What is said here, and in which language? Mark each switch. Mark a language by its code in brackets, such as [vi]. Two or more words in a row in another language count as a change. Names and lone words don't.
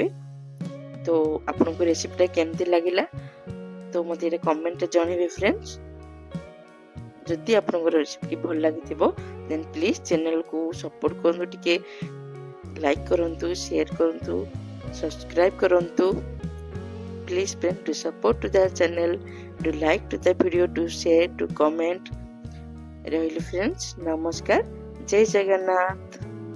[or] ତ ଆପଣଙ୍କୁ ରେସିପିଟା କେମିତି ଲାଗିଲା ତ ମୋତେ ଏଇଟା କମେଣ୍ଟରେ ଜଣେଇବେ ଫ୍ରେଣ୍ଡସ୍। ଯଦି ଆପଣଙ୍କର ରେସିପି ଭଲ ଲାଗିଥିବ [en] then please [or] ଚ୍ୟାନେଲକୁ ସପୋର୍ଟ କରନ୍ତୁ, ଟିକେ ଲାଇକ୍ କରନ୍ତୁ, ସେୟାର କରନ୍ତୁ, ସବସ୍କ୍ରାଇବ୍ କରନ୍ତୁ। [en] Please friend to support to the channel, to like to the video, to share, to comment। [or] ରହିଲି ଫ୍ରେଣ୍ଡସ୍, ନମସ୍କାର, ଜୟ ଜଗନ୍ନାଥ।